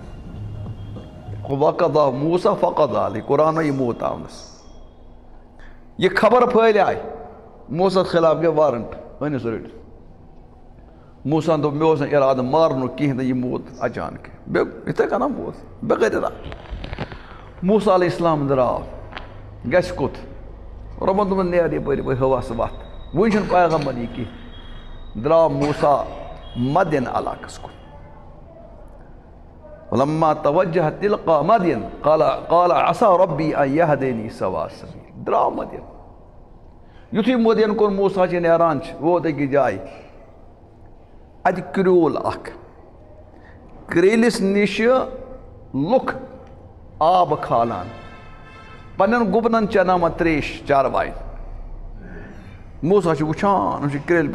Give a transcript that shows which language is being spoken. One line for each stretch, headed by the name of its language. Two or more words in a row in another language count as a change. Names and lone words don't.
Arabic: وقضیٰ موسیٰ فقضیٰ علیہ
Kashmiri: قرآن آو یہِ موٗد تاونَس یہِ خبر پھٲلے موسیٰ خلاف گٔے وارنٹ أنِس رٔٹِتھ موسیٰ ہن دوٚپ مےٚ اوس نہٕ اِرادٕ مارنُک کِہیٖنۍ نہٕ یہِ موٗد اچانک یِتھَے کٔنۍ موٗد بغٲر اِرادٕ موسیٰ
Arabic: علیہ السلام
Kashmiri: درٛاو گژھِ کوٚت رۄبن دوٚپُن نیر یپٲرۍ یپٲرۍ ہواس وَتھ وٕنۍ چھُنہٕ پیغمبر یہِ کینٛہہ درٛاو موسیٰ مدین علاقس کُن
Arabic: ولما توجہ تلقا مدین قال عصا ربی ان یہدینی سواء السبیل
Kashmiri: درٛاو مدین یُتھُے مدین کُن موسیٰ چھِ نیران چھِ ووت أکِس جایہِ اَتہِ کرٛیوٗل اکھ کرٛیٖلِس نِشہِ لُکھ آب کھالان پننٮ۪ن گُپنن چٮ۪ناوان تریش چاروایَن موسیٰ چھُ وٕچھان یِم چھِ کرٛیلہِ